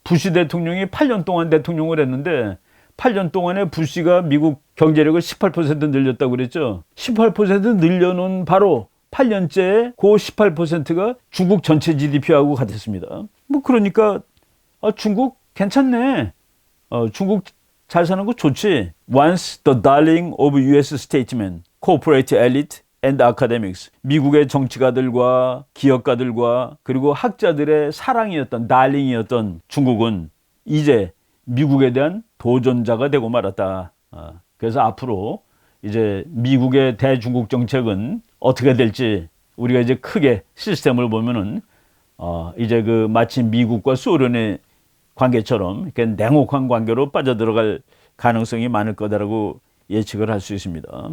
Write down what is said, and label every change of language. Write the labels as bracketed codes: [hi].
[ko] 부시 대통령이 8년 동안 대통령을 했는데 8년 동안에 부시가 미국 경제력을 18% 늘렸다고 그랬죠. 18% 늘려놓은 바로 8년째에 그 18%가 중국 전체 GDP하고 같았습니다. 뭐 그러니까 중국 괜찮네. 중국 잘 사는 거 좋지. [en] Once the darling of US statesmen, corporate elite and academics. [ko] 미국의 정치가들과 기업가들과 그리고 학자들의 사랑이었던 달링이었던 중국은 이제 미국에 대한 도전자가 되고 말았다. 그래서 앞으로 이제 미국의 대중국 정책은 어떻게 될지 우리가 이제 크게 시스템을 보면은 이제 그 마치 미국과 소련의 관계처럼 이렇게 냉혹한 관계로 빠져들어갈 가능성이 많을 거다라고 예측을 할 수 있습니다.